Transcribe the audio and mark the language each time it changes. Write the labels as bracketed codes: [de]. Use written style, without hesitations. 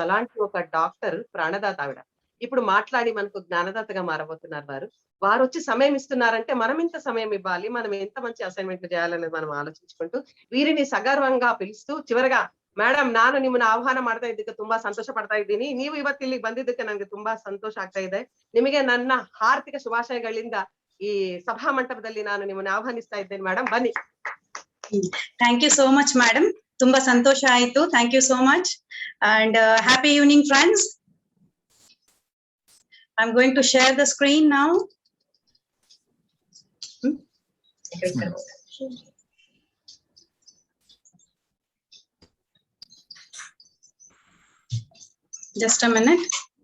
[te] అలాంటి ఒక డాక్టర్ ప్రాణదాత ఆవిడ. ఇప్పుడు మాట్లాడి మనకు జ్ఞానదాతగా మారబోతున్నారు వారు. వారు వచ్చి సమయం ఇస్తున్నారంటే మనం ఇంత సమయం ఇవ్వాలి, మనం ఎంత మంచి అసైన్మెంట్లు చేయాలనేది మనం ఆలోచించుకుంటూ వీరిని సగర్వంగా పిలుస్తూ, ಚಿವರೆగా [kn] ಮೇಡಮ್ ನಾನು ನಿಮ್ಮನ್ನ ಆಹ್ವಾನ ಮಾಡ್ತಾ ಇದ್ದಕ್ಕೆ ತುಂಬಾ ಸಂತೋಷ ಪಡ್ತಾ ಇದ್ದೀನಿ. ನೀವು ಇವತ್ತು ಇಲ್ಲಿಗೆ ಬಂದಿದ್ದಕ್ಕೆ ನನಗೆ ತುಂಬಾ ಸಂತೋಷ ಆಗ್ತಾ ಇದೆ. ನಿಮಗೆ ನನ್ನ ಹಾರ್ದಿಕ ಶುಭಾಶಯಗಳಿಂದ ಈ ಸಭಾ ಮಂಟಪದಲ್ಲಿ ನಾನು ನಿಮ್ಮನ್ನ ಆಹ್ವಾನಿಸ್ತಾ ಇದ್ದೇನೆ. ಮೇಡಮ್ ಬನ್ನಿ. [en] Thank you so much madam. [kn] ತುಂಬಾ ಸಂತೋಷ ಆಯ್ತು. [en] Thank you so much and happy evening friends. I'm going to share the screen now. Just a minute.